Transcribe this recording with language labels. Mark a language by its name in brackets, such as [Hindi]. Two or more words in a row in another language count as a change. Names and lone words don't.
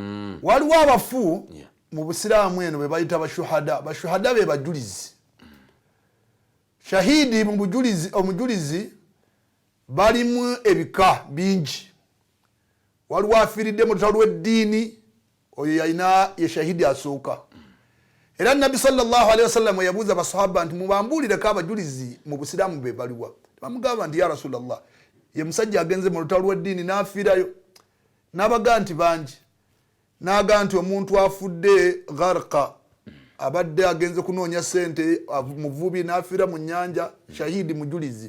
[Ganda] Waliwo abafu mu Busiraamu eno be bayita bashuhada be bajulizi. Shahidi mu bujulizi omujulizi balimu ebika bingi. Waliwo afiiridde mu lutalo lw'eddiini oyo yalina ye shahidi asooka. Era Nabbi [Arabic] صلى الله عليه وسلم [Ganda] yabuuza basahaba nti mubambuulireko abajulizi mu Busiraamu be baliwa. Bamugamba nti [Arabic] يا رسول الله [Ganda] ye musajja agenze mu lutalo lw'eddiini n'afiirayo. N'abaga nti bangi. N'aga nti omuntu afudde gharqa abadde agenze kunoonya sente muvubi n'afiira mu nnyanja shahidi mujulizi.